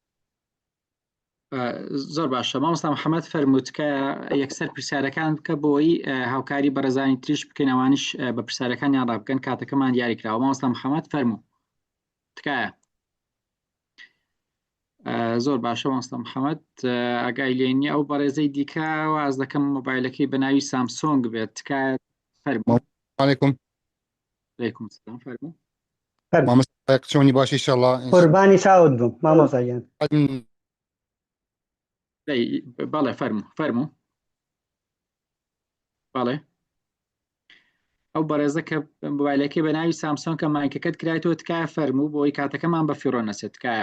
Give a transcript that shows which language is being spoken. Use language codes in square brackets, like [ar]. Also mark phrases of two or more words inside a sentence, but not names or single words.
[ckb] زۆر باشە مامۆستا محەممەد فەرمووت کە یەکسەر پرسیارەکان بکە بۆی هاوکاری بەڕێزانی تریش بکەین ئەوانش بە پرسیارەکانیان ڕابکەن کاتەکەمان دیاریکراوە مامۆستا محەممەد فەرموو تکایە زۆر باشە مامۆستا محەممەد ئەگای لێنی ئەو بەڕێزەی دیکە واز دەکەم مۆبایلەکەی بەناوی سامسۆنگ بێت تکایە فەرموو [ar] عليكم عليكم السلام [ckb] فەرموو مامۆستا چۆنی باش ئینشاءالله قوربانی چاوت بووم مامۆستا گیان بەڵێ فەرموو بەڵێ ئەو بەڕێزە کە مۆبایلەکەی بەناوی سامسۆن کە مایکەکەت کرایەوە تکایە فەرموو بۆی کاتەکەمان بە فیڕۆ نەچێت تکایە